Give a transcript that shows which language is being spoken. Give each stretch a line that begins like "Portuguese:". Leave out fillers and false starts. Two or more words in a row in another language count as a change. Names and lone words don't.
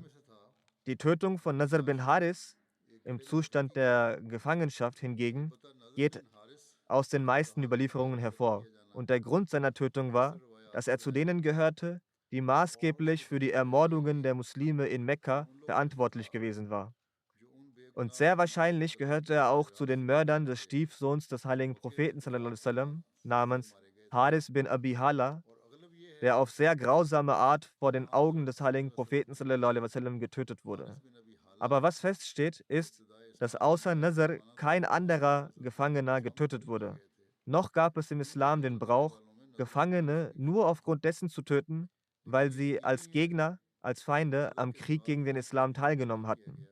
German: Die Tötung von Nasr bin Haris im Zustand der Gefangenschaft hingegen geht aus den meisten Überlieferungen hervor. Und der Grund seiner Tötung war, dass er zu denen gehörte, die maßgeblich für die Ermordungen der Muslime in Mekka verantwortlich gewesen war. Und sehr wahrscheinlich gehörte er auch zu den Mördern des Stiefsohns des heiligen Propheten
Arabic: صلى الله عليه وسلم,
German: namens Haris bin Abi Hala, der auf sehr grausame Art vor den Augen des heiligen Propheten
Arabic: صلى الله عليه وسلم
German: getötet wurde. Aber was feststeht, ist, dass außer Nasr kein anderer Gefangener getötet wurde. Noch gab es im Islam den Brauch, Gefangene nur aufgrund dessen zu töten, weil sie als Gegner, als Feinde am Krieg gegen den Islam teilgenommen hatten.